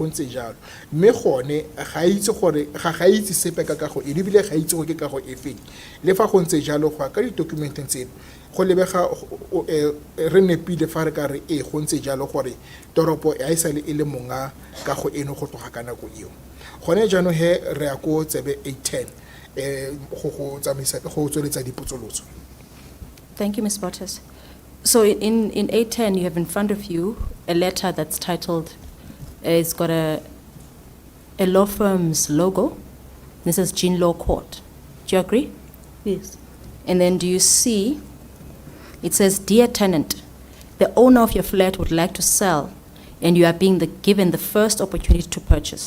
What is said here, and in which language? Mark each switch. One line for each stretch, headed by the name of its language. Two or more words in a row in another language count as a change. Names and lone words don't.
Tswana: ntse jalo mme gone ga itse gore ga itse sepe ka go e lebile ga itse go ke ka go efeng le fa go ntse jalo go ya ka ditokumente tseno go lebega re nepile fa re ka re go ntse jalo gore toropo ya isale e le monga ka go eno go tloga ka nako eo gone jaanong he re ya ko tsebe 810 go tsamaisa go tsweletsa dipotsolotso.
English: Thank you, Ms. Bottas. So in 810, you have in front of you a letter that's titled, it's got a law firm's logo. This is Gene Law Court. Do you agree? Yes. And then do you see, it says, "Dear tenant, the owner of your flat would like to sell and you are being given the first opportunity to purchase."